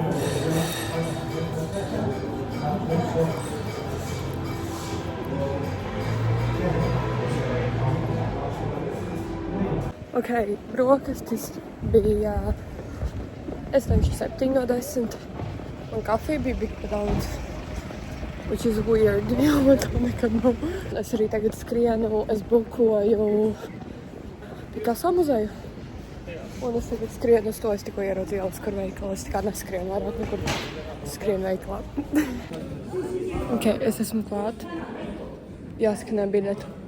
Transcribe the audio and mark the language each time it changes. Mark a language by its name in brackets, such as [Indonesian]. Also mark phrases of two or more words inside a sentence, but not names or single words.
[Latvian] Ok, brokastis bija, es teikšu 7 no 10, un kafija bija big daudz. [English] Which is weird, [Latvian] jo man to nekad nav. Es arī tagad skrienu, es bukoju Picasso muzeju. Un es tagad skrienu uz to, es tikko ieraudzīju Oskar veikalu. Es tā kā neskrienu vairāk nekur, skrienu veikalā. Ok, es esmu klāt. Jāskanē biļetu.